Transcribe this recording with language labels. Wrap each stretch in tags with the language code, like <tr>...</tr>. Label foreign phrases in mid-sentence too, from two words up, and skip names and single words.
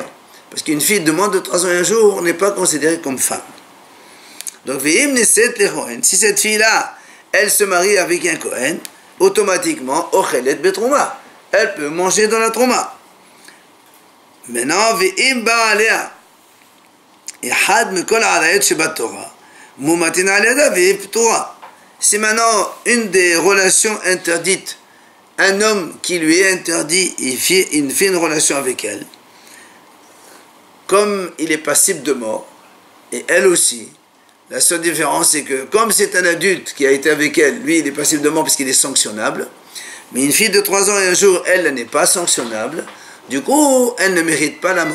<fr>Parce qu'une fille de moins de 3 ans et un jour n'est pas considérée comme femme. Donc, si cette fille-là, elle se marie avec un Kohen, automatiquement,</fr> <he>אוכלת בתרומה.</he> <fr>Elle peut manger dans la trouma. Maintenant,</fr> <he>ובא עליה. אחד מכל העריות שבתורה. מומתין עליה והיא פטורה.</he> <fr>C'est maintenant une des relations interdites. Un homme qui lui est interdit, il fait une relation avec elle. Comme il est passible de mort, et elle aussi, la seule différence c'est que comme c'est un adulte qui a été avec elle, lui il est passible de mort parce qu'il est sanctionnable, mais une fille de 3 ans et un jour, elle n'est pas sanctionnable, du coup elle ne mérite pas la mort.</fr>